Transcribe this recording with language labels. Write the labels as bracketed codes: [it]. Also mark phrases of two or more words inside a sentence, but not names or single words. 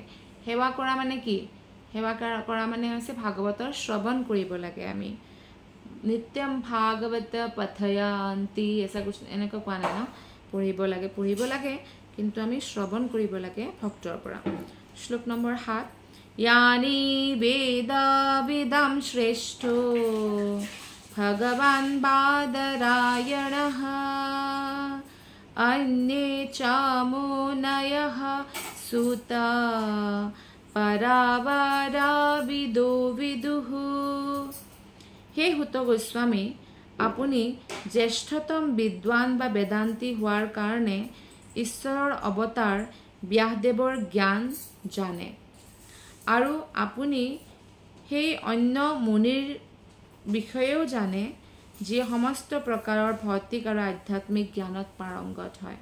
[as] সেৱা কৰা মানে কি? সেৱা কৰা মানে হৈছে ভাগৱতৰ শ্ৰৱণ কৰিব লাগে আমি। [sa] নিত্যম ভাগৱত পঠয়ান্তি [as] এনেকুৱা কোৱা নাই ন, পঢ়িব লাগে, কিন্তু আমি শ্ৰৱণ কৰিব লাগে ভক্তৰ পৰা। শ্লোক নম্বৰ 7, [sa] यानि वेदा वेदं श्रेष्ठो भगवान् बादरायणः अन्ये च मुनयः सुता परावरा विदो विदुः। हे हुत गोस्वामी, [as] আপুনি জ্যেষ্ঠতম বিদ্বান বা বেদান্তি হোৱাৰ কাৰণে ঈশ্বৰৰ অৱতাৰ ব্যাসদেৱৰ জ্ঞান জানে, আৰু আপুনি সেই অন্য মুনিৰ বিষয়েও জানে যিয়ে সমস্ত প্ৰকাৰৰ ভৌতিক আৰু আধ্যাত্মিক জ্ঞানত পাৰংগত হয়।